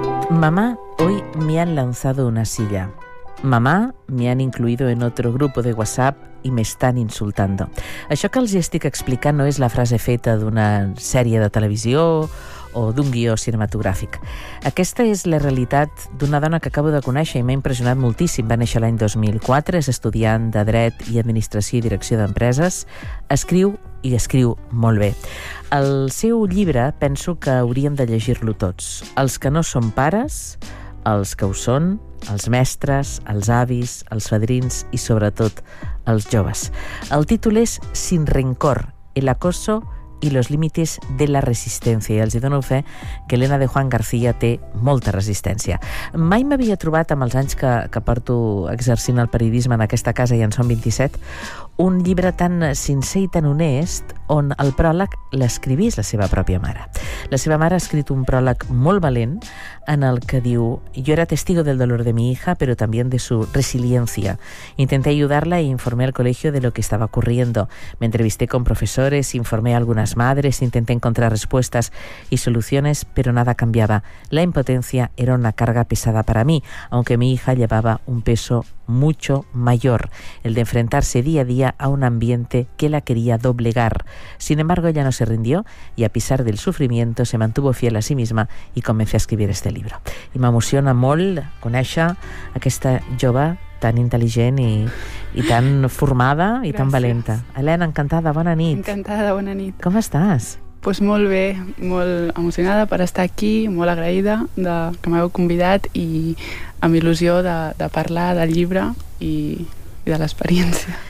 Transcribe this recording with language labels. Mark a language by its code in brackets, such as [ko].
[es] Mamá, hoy me han lanzado una silla. Mamá, me han incluido en otro grupo de WhatsApp [ca] i m'estan insultant. Això que els estic explicant no és la frase feta d'una sèrie de televisió o d'un guió cinematogràfic. Aquesta és la realitat d'una dona que acabo de conèixer i m'ha impressionat moltíssim. Va néixer l'any 2004, és estudiant de Dret i Administració i Direcció d'Empreses. Escriu i escriu molt bé. El seu llibre penso que hauríem de llegir-lo tots. Els que no són pares, els que ho són, els mestres, els avis, els fadrins i, sobretot, els joves. El títol és Sin rencor, el acoso y los límites de la resistencia. I els hi dono fe que Elena de Juan García té molta resistència. Mai m'havia trobat, amb els anys que porto exercint el periodisme en aquesta casa, i en són 27, un llibre tan sincer i tan honest on el pròleg l'escrivís la seva pròpia mare. La seva mare ha escrit un pròleg molt valent en el que diu: [es] "Yo era testigo del dolor de mi hija, pero también de su resiliencia. Intenté ayudarla e informé al colegio de lo que estaba ocurriendo. Me entrevisté con profesores, informé a algunas madres, intenté encontrar respuestas y soluciones, pero nada cambiaba. La impotencia era una carga pesada para mí, aunque mi hija llevaba un peso mucho mayor, el de enfrentarse día a día a un ambiente que la quería doblegar. Sin embargo, ella no se rindió y, a pesar del sufrimiento, se mantuvo fiel a sí misma y comencé a escribir este libro". [ca] I m'emociona molt conèixer aquesta jove tan intel·ligent i tan formada i gràcies, tan valenta. Elena, encantada, bona nit. Encantada, bona nit. Com estàs? Pues molt bé, molt emocionada per estar aquí, molt agraïda de que m'heu convidat i amb il·lusió de parlar del llibre i de l'experiència.